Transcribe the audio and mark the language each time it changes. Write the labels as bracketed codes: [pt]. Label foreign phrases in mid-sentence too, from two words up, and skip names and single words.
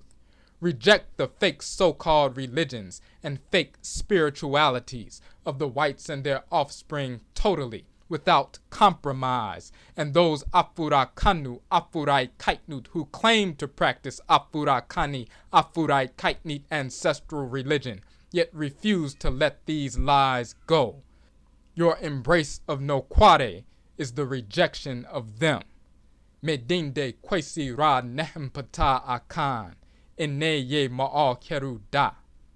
[en] Reject the fake so-called religions and fake spiritualities of the whites and their offspring totally, without compromise, and those Afurakanu, Afuraitkaitnit who claim to practice Afurakani, Afuraitkaitnit ancestral religion, yet refuse to let these lies go. Your embrace of Nokware is the rejection of them. [ak] Medinde Kwesi ra Nehem Ptah Akhan, Ene ye MAAKHERU da.